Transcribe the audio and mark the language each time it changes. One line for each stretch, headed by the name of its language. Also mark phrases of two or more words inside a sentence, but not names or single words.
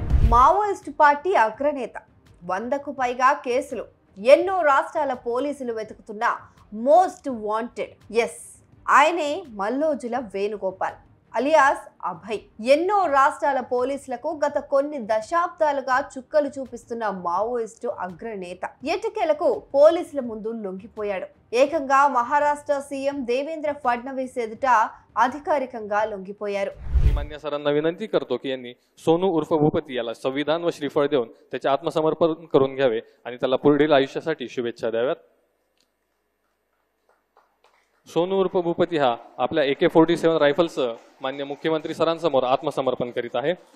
Telugu: మావోయిస్ట్ పార్టీ అగ్రనేత 100కు పైగా కేసులు ఎన్నో రాష్ట్రాల పోలీసులు వెతుకుతున్న
English: most wanted
Telugu: ఆయనే మల్లోజుల వేణుగోపాల్ అలియాస్ అభయ్. ఎన్నో రాష్ట్రాల పోలీసులకు గత కొన్ని దశాబ్దాలుగా చుక్కలు చూపిస్తున్న మావోయిస్టు అగ్రనేత ఎటకేలకు పోలీసుల ముందు లొంగిపోయాడు. ఏకంగా మహారాష్ట్ర సీఎం देवेंद्र फडणवीस ఎదుట అధికారికంగా లొంగిపోయారు.
Marathi: मान्य सरांना विनंती करतो की यांनी सोनू उर्फ भूपती याला संविधान व श्रीफळ देऊन त्याचे आत्मसमर्पण करून घ्यावे आणि त्याला पुढील आयुष्यासाठी शुभेच्छा द्याव्यात. सोनू उर्फ भूपती हा आपल्या AK-47 रायफलसह मान्य मुख्यमंत्री सरांसमोर आत्मसमर्पण करीत आहे.